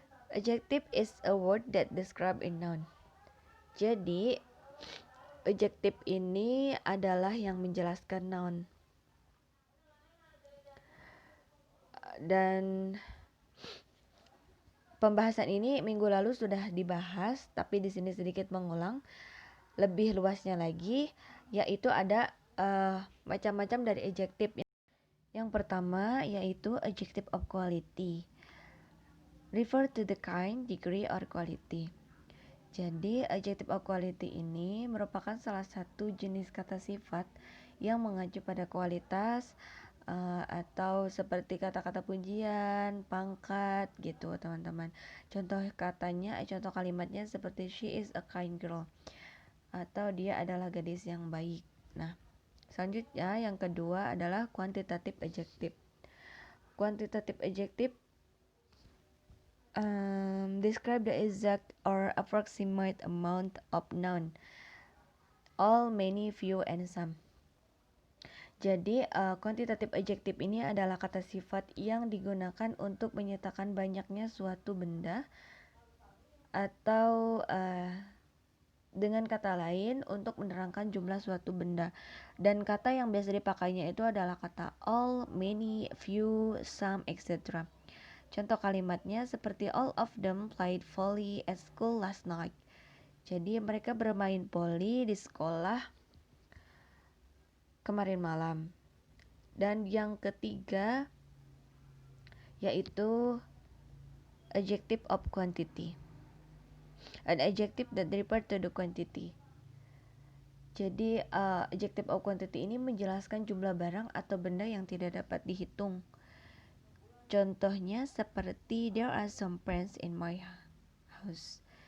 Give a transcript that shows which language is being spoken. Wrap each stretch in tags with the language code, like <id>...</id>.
<en>Adjective is a word that describe a noun.</en> <id>Jadi adjective ini adalah yang menjelaskan noun. Dan pembahasan ini minggu lalu sudah dibahas, tapi di sini sedikit mengulang lebih luasnya lagi, yaitu ada macam-macam dari adjective. Yang pertama yaitu adjective of quality.</id> <en>Refer to the kind, degree, or quality.</en> <id>Jadi adjective of quality ini merupakan salah satu jenis kata sifat yang mengacu pada kualitas atau seperti kata-kata pujian, pangkat gitu teman-teman. Contoh kalimatnya seperti</id> <en>she is a kind girl</en> <id>atau dia adalah gadis yang baik. Nah, selanjutnya yang kedua adalah quantitative adjective.</id> <en>Quantitative adjective describe the exact or approximate amount of noun, all, many, few, and some.</en> <id>Jadi quantitative adjective ini adalah kata sifat yang digunakan untuk menyatakan banyaknya suatu benda atau dengan kata lain untuk menerangkan jumlah suatu benda. Dan kata yang biasa dipakainya itu adalah kata all, many, few, some, etc. Contoh kalimatnya seperti</id> <en>all of them played volley at school last night.</en> <id>Jadi mereka bermain volley di sekolah kemarin malam. Dan yang ketiga yaitu adjective of quantity.</id> <en>An adjective that refer to the quantity.</en> <id>Jadi adjective of quantity ini menjelaskan jumlah barang atau benda yang tidak dapat dihitung. Contohnya seperti</id> <en>there are some friends in my house.</en>